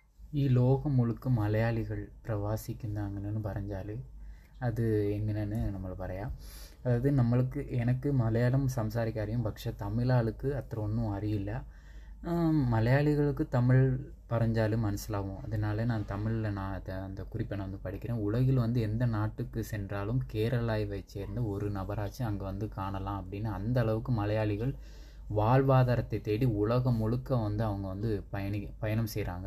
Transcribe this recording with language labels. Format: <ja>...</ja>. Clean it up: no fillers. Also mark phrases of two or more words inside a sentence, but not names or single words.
<ml>ഈ ലോകം മുഴുക്ക മലയാളികൾ പ്രവാസിക്കുന്നങ്ങനെയെന്ന് പറഞ്ഞാൽ അത് എങ്ങനെയെന്ന് നമ്മൾ പറയാം. അതായത് എനിക്ക് മലയാളം സംസാരിക്കാൻ അറിയും, പക്ഷേ തമിഴ് ആൾക്ക് അത്ര ഒന്നും അറിയില്ല. മലയാളികൾക്ക് തമിഴ് പറഞ്ഞാലും മനസ്സിലാകും.</ml> <ta>அதனால நான் தமிழில் அந்த குறிப்பை நான் படிக்கிறேன். உலகில் எந்த நாட்டுக்கு சென்றாலும் கேரளாவை சேர்ந்த ஒரு நபராச்சும் அங்கே காணலாம் அப்படின்னு அந்த அளவுக்கு மலையாளிகள் வாழ்வாதாரத்தை தேடி உலகம் முழுக்க அவங்க பயணம் செய்கிறாங்க.</ta>